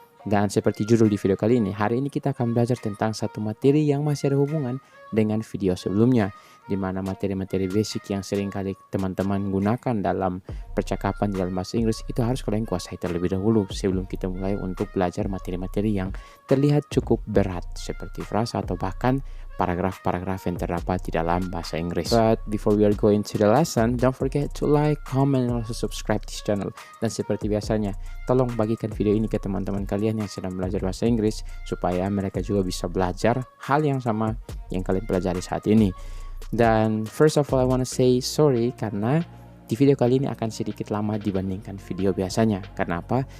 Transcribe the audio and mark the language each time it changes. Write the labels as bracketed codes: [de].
[id] Dan seperti judul di video kali ini, hari ini kita akan belajar tentang satu materi yang masih ada hubungan dengan video sebelumnya, di mana materi-materi basic yang sering kali teman-teman gunakan dalam percakapan di dalam bahasa Inggris itu harus kalian kuasai terlebih dahulu sebelum kita mulai untuk belajar materi-materi yang terlihat cukup berat seperti frasa atau bahkan paragraf-paragraf yang terdapat di dalam bahasa Inggris. [en] But before we are going to the lesson, don't forget to like, comment, and also subscribe this channel. [id] Dan seperti biasanya, tolong bagikan video ini ke teman-teman kalian yang sedang belajar bahasa Inggris supaya mereka juga bisa belajar hal yang sama yang kalian pelajari saat ini. Dan [en] first of all, I want to say sorry [id] karena di video kali ini akan sedikit lama dibandingkan video biasanya. Karena apa?